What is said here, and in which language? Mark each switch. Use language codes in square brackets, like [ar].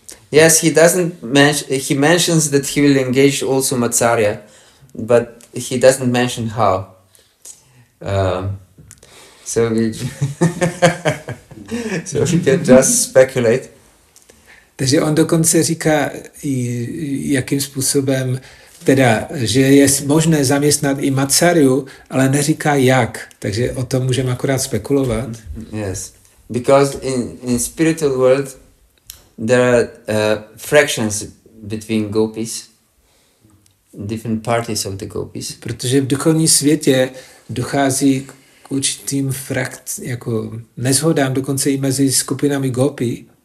[en] Yes, he doesn't mention. He mentions that he will engage also Matsarya, but he doesn't mention how. So we can just speculate. [cs] Takže on dokonce říká, jakým způsobem, teda, že je možné zaměstnat i Matsaryu, ale neříká jak. Takže o tom můžeme akorát spekulovat. [en] Yes, because in spiritual world there are fractions between gopis, different parties of the gopis. [cs] Protože v duchovním světě dochází k určitým jako neshodám dokonce i mezi skupinami gopi.